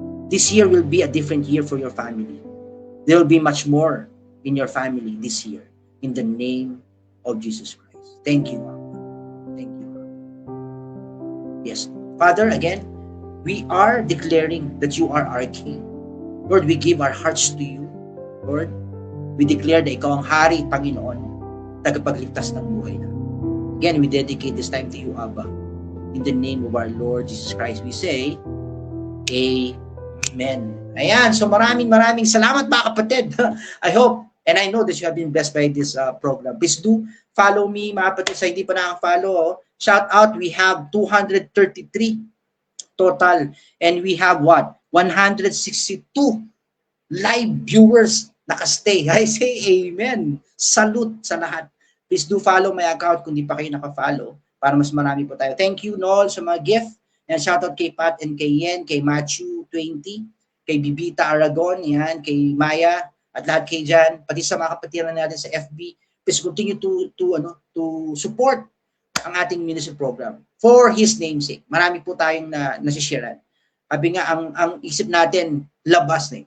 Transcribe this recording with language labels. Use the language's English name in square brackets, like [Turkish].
[English] This year will be a different year for your family. There will be much more in your family this year. In the name of Jesus Christ. Thank you, Lord. Thank you, Lord. Yes. Father, again, we are declaring that you are our King. Lord, we give our hearts to you. Lord, we declare [Filipino] na ikaw ang hari, Panginoon, tagapagligtas ng buhay na. [English] Again, we dedicate this time to you, Abba. In the name of our Lord Jesus Christ, we say, Amen. [Filipino] Ayan, so maraming salamat, mga kapatid. [English] I hope and I know that you have been blessed by this program. Please do follow me, [Filipino] mga kapatid. Sa hindi pa nakaka-follow, [English] shout out, we have 233 total. And we have what? 162 live viewers nakastay. I say amen. [Filipino] Salute sa lahat. [English] Please do follow my account [Filipino] kung di pa kayo naka-follow para mas marami po tayo. [English] Thank you, Noel, sa mga gift. And shoutout kay Pat and kay Yen, kay Matthew 20, kay Bibita Aragon, yan, kay Maya, at lahat kay Jan, [Filipino] pati sa mga kapatiran natin sa FB. [English] Please continue to support [Filipino] ang ating [English] ministry program for His namesake. [Filipino] Marami po tayong nasisharean. Sabi nga, ang isip natin, labas na.